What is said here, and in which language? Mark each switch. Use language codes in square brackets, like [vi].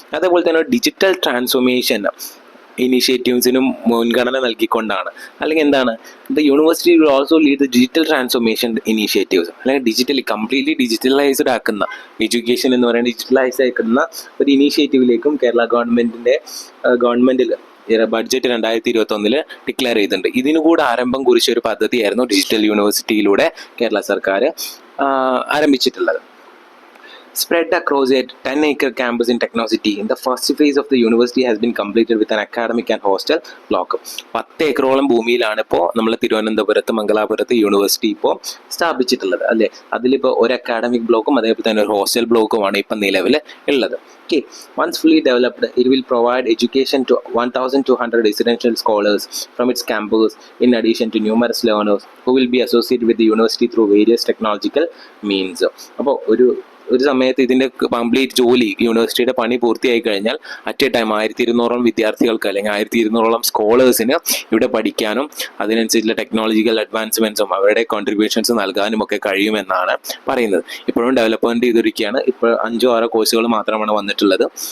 [ml] അതേപോലെ തന്നെ digital transformation ഇനിഷ്യേറ്റീവ്സിനും മുൻഗണന നൽകിക്കൊണ്ടാണ്, അല്ലെങ്കിൽ എന്താണ്, [en] the university will also lead the digital transformation initiatives, [ml] അല്ലെങ്കിൽ കംപ്ലീറ്റ്ലി ഡിജിറ്റലൈസ്ഡ് ആക്കുന്ന, എഡ്യൂക്കേഷൻ എന്ന് പറയുന്നത് ഡിജിറ്റലൈസ് ആക്കുന്ന ഒരു ഇനീഷ്യേറ്റീവിലേക്കും കേരള ഗവൺമെന്റിൽ ബഡ്ജറ്റ് 2021 ഡിക്ലെയർ ചെയ്തിട്ടുണ്ട്. ഇതിനു കൂടെ ആരംഭം കുറിച്ച ഒരു പദ്ധതിയായിരുന്നു ഡിജിറ്റൽ യൂണിവേഴ്സിറ്റിയിലൂടെ കേരള സർക്കാർ ആരംഭിച്ചിട്ടുള്ളത്. [en] Spread across a 10-acre campus in Technocity, the first phase of the university has been completed with an academic and hostel block. [ml] 10 ഏക്കറോളം ഭൂമിയിലാണ് ഇപ്പോൾ നമ്മൾ തിരുവനന്തപുരത്ത് മംഗലാപുരത്ത് യൂണിവേഴ്സിറ്റി ഇപ്പോൾ സ്ഥാപിച്ചിട്ടുള്ളത്, അല്ലേ. അതിലിപ്പോൾ ഒരു അക്കാഡമിക് ബ്ലോക്കും അതേപോലെ തന്നെ ഒരു ഹോസ്റ്റൽ ബ്ലോക്കുമാണ് ഇപ്പം നിലവിൽ ഉള്ളത്. [en] Okay, once fully developed, it will provide education to 1,200 residential scholars from its campus, in addition to numerous learners who will be associated with the university through various technological means. [ml] അപ്പോൾ ഒരു സമയത്ത് ഇതിൻ്റെ complete ജോലി, യൂണിവേഴ്സിറ്റിയുടെ പണി പൂർത്തിയായി കഴിഞ്ഞാൽ [en] at a time [ml] 1200 വിദ്യാർത്ഥികൾക്ക് അല്ലെങ്കിൽ 1200 സ്കോളേഴ്സിന് ഇവിടെ പഠിക്കാനും അതിനനുസരിച്ചുള്ള ടെക്നോളജിക്കൽ അഡ്വാൻസ്മെൻറ്റ്സും അവരുടെ കോൺട്രിബ്യൂഷൻസ് നൽകാനും ഒക്കെ കഴിയുമെന്നാണ് പറയുന്നത്. ഇപ്പോഴും ഡെവലപ്മെൻറ്റ് ചെയ്തിരിക്കുകയാണ്. ഇപ്പോൾ 5-6 കോഴ്സുകൾ മാത്രമാണ് വന്നിട്ടുള്ളത്.